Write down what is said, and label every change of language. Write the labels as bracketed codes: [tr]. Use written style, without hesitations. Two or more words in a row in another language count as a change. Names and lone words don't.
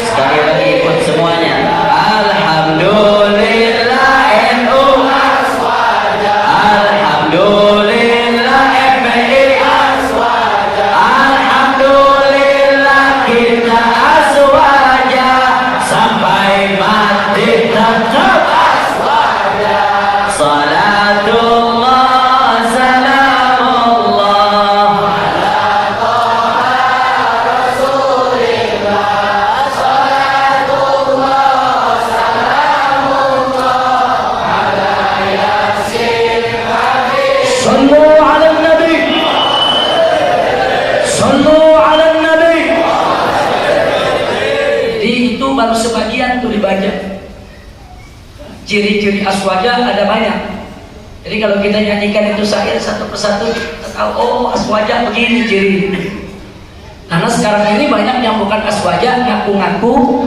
[id] Sekali lagi ikut semuanya. Alhamdulillah NU aswaja, alhamdulillah FPI aswaja, alhamdulillah kita aswaja, sampai mati tetap aswaja. [ar] صلاة الله سلام الله على طه رسول الله. صلاة الله سلام الله على يس حبيب الله. صلوا على النبي، صلوا على النبي. [id] Jadi itu baru sebagian tuh dibaca. Ciri-ciri aswaja ada banyak. Jadi kalau kita nyanyikan itu syair satu persatu, kita tahu oh aswaja begini ciri. Karena sekarang ini banyak yang bukan aswaja, ngaku-ngaku.